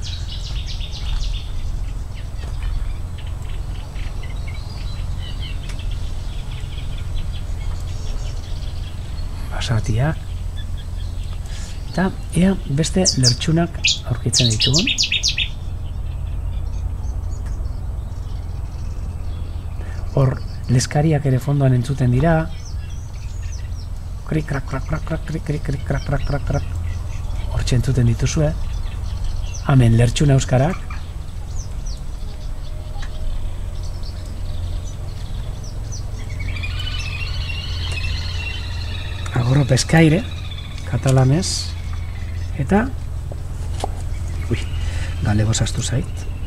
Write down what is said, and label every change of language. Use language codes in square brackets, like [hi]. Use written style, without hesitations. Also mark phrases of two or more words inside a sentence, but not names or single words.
[eu] Basatiak. Eta ea beste lertxunak aurkitzen ditugun. Hor leskariak ere fondoan entzuten dira. Krik, krak, krak, krak, krak, krik, krik, krik, krak, krak, krak, krak. Hortxe entzuten dituzue. Hemen lertxuna euskarak. [ca] Agorro Pescaire, [eu] katalanez. Eta galego zaztu zait.